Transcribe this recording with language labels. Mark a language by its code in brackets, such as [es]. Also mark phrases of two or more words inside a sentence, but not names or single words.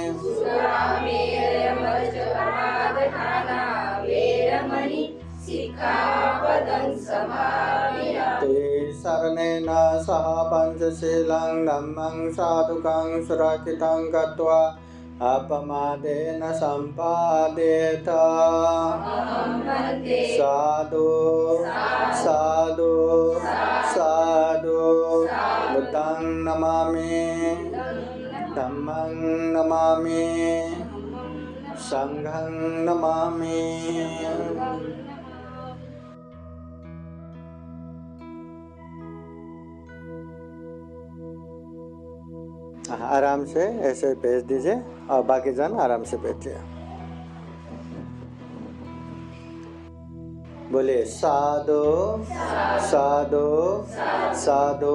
[pi] सुरामेरयमज्जपमादत्थाना वेरमणि सिक्खापदं समादियामि ते शरणेन सह पञ्चशीलं धम्मं साधुकं सुरक्षितं कृत्वा अपमादेन सम्पादेत साधु साधु साधु बुद्धं नमामि धम्मं नमामि संघं नमामि। [hi] आराम से ऐसे भेज दीजिए और बाकी जन आराम से बैठिए। [pi] बोलिए साधु साधु साधु।